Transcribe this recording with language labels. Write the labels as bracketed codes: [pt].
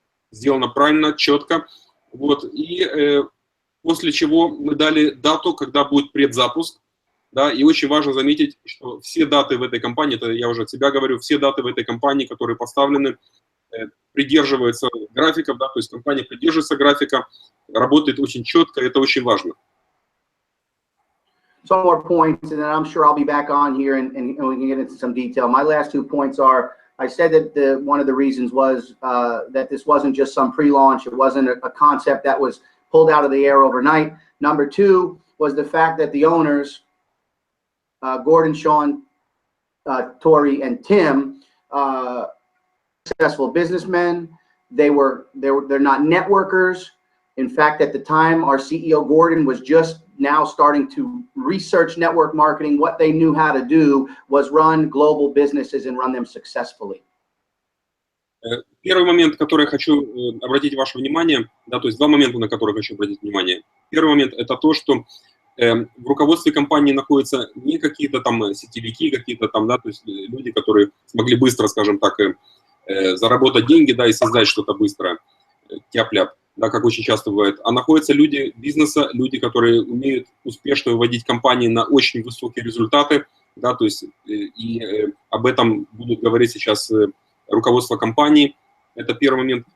[ru] сделано правильно, четко, вот, и после чего мы дали дату, когда будет предзапуск, да, и очень важно заметить, что все даты в этой компании, это я уже от себя говорю, все даты в этой компании, которые поставлены, придерживаются графиков, да, то есть компания придерживается графика, работает очень четко, это очень важно. [en] Some more points, and then I'm sure I'll be back on here and we can get into some detail. My last 2 points are, I said that one of the reasons was that this wasn't just some pre-launch, it wasn't a concept that was pulled out of the air overnight. Number 2 was the fact that the owners, Gordon, Sean, Tori, and Tim, successful businessmen. They're not networkers. In fact, at the time, our CEO Gordon was just now starting to research network marketing. What they knew how to do was run global businesses and run them successfully. [ru] Первый момент, который я хочу обратить ваше внимание, да, то есть 2 момента, на которые хочу обратить внимание. Первый момент – это то, что в руководстве компании находятся не какие-то там сетевики, какие-то там, да, то есть люди, которые смогли быстро, скажем так, заработать деньги, да, и создать что-то быстрое, тяп-ляп, да, как очень часто бывает, а находятся люди бизнеса, люди, которые умеют успешно выводить компании на очень высокие результаты, да, то есть и об этом будут говорить сейчас руководство компании. Это первый момент.